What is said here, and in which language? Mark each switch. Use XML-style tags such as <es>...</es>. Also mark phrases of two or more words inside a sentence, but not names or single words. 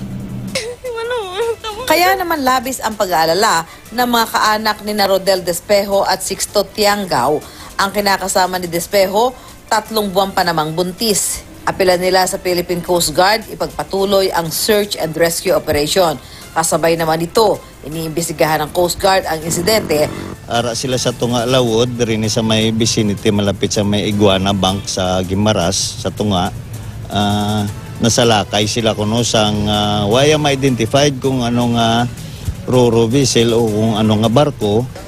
<tl>Kaya naman labis ang pag-aalala ng mga kaanak ni Rodel Despejo at Sixto Tiangao. Ang kinakasama ni Despejo, 3 buwan pa namang buntis. Apela nila sa Philippine Coast Guard, ipagpatuloy ang</tl> <en>search and rescue operation.</en> <tl>Kasabay naman ito, iniimbestigahan ng Coast Guard ang insidente.</tl> <hil>Ara sila sa Tunga Lawod, rin sa may vicinity malapit sa may Iguana Bank sa Guimaras, sa Tunga. Nasalakay sila kuno sang waya ma-identified kung anong</hil> <en>roro vessel</en> <hil>o kung anong barko.</hil>